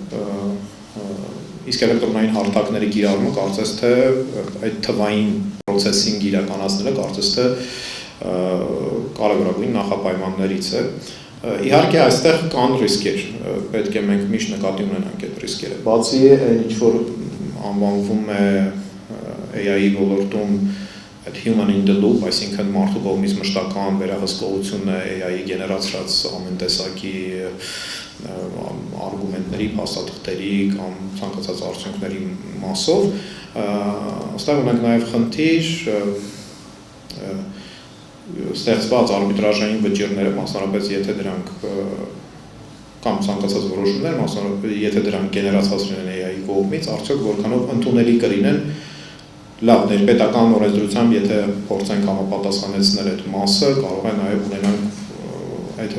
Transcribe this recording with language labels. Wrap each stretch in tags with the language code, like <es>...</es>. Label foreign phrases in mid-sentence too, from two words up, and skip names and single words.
<hy>իսկ էլեկտրոնային հարթակների կիրառումը կարծես թե այդ թվային processing իրականացնելը կարծես թե կարևորագույն նախապայմաններից է։ Իհարկե այստեղ կան ռիսկեր, պետք է մենք միշտ նկատի ունենանք այդ ռիսկերը։ Բացի այն ինչ որ անվանվում է AI-ի ոլորտում այդ</hy> <en>human in the loop,</en> <hy>այսինքն մարդու կողմից մշտական վերահսկողությունը AI-ի գեներացրած ամեն տեսակի արգումենտների, փաստաթղթերի կամ ցանկացած արդյունքների մասով, այստեղ ունենք նաև խնդիր ստեղծված արբիտրաժային վճիռները, մասնավորապես եթե դրանք կամ ցանկացած որոշումներ, մասնավորապես եթե դրանք գեներացված լինեն AI-ի կողմից, արդյոք որքանով ընդունելի կլինեն լավ ներպետական օրենսդրությամբ, եթե փորձենք համապատասխանեցնել այդ մասը, կարող է նաև ունենանք այդ</hy>